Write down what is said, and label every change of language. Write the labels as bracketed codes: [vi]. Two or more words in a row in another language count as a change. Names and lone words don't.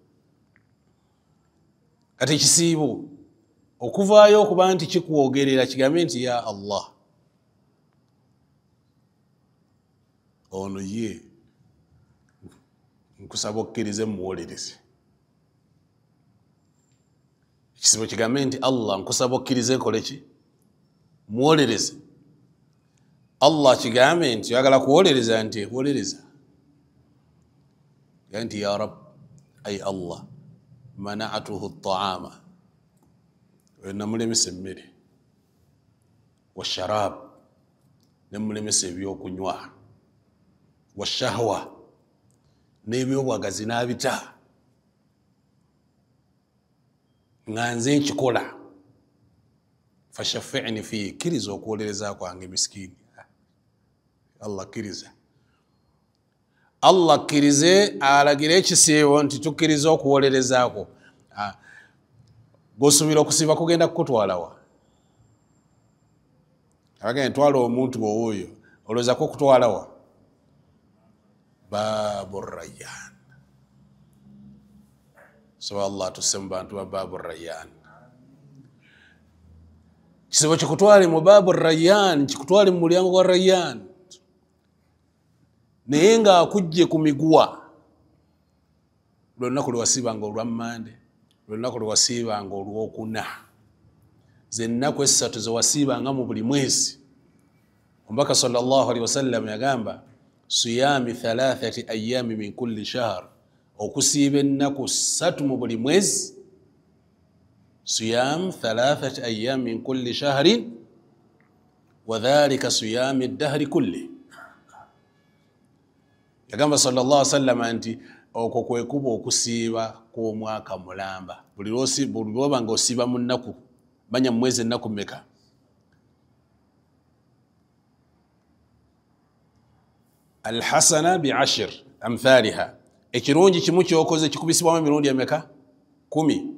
[lg] Kati ekisiibo okuvaayo okuba nti kikwogerera kigambe nti [ar] يا الله [lg] ono ye nkusaba okkirize muwolereze. Ekisibo kigambe nti Allah nkusaba okkirize nkole ki muwolereze. Allah kigambe nti oyagala kuwolereza nti wolereza nti [ar] يا رب أي الله منعته الطعام [lg] namulemesa emmere washarab namulemesa ebyokunywa washahwa n'ebyobwagazi n'abita nga nze nkikola [ar] فشفعني في [lg] kiriza okuwolereza kwange miskini. Allah kiriza Allah kirize alagire ekisiibo nti tukkiriza okuwolerezaako. Gwosuubira okusiiba kugenda kukutwalawa abagenda ntwala omuntu owoyo olowoozako okutwalawa [ar] باب ريان. [lg] So Allah tusse mu bantu ba [ar] باب ريان. [lg] Kisibo kikutwale mu [ar] باب ريان [lg] kikutwale mu mulyango gwa rayyan naye nga akujje ku miguwa lwolunaku lwe wasiibanga olwammande lwolunaku lwe wasiibanga olwokuna ze nnaku essatu ze wasiibanga mu buli mwezi. Omubaka [ar] صلى الله عليه وسلم صيام 3 أيام من كل شهر [lg] okusiiba ennaku 3 mu buli mwezi [ar] صيام 3 أيام من كل شهر وذلك صيام الدهر كله. [lg] Yagamba [ar] صلى الله عليه وسلم [lg] nti okwo kwekuba okusiiba kw'omwaka mulamba buli lwoba nga osiiba mu nnaku manya mu mwezi ennaku mmeka? [ar] الحسنة بعشر أمثالها, [lg] ekirungi kimu kyokoze kikubisibwamu emirundi emeka?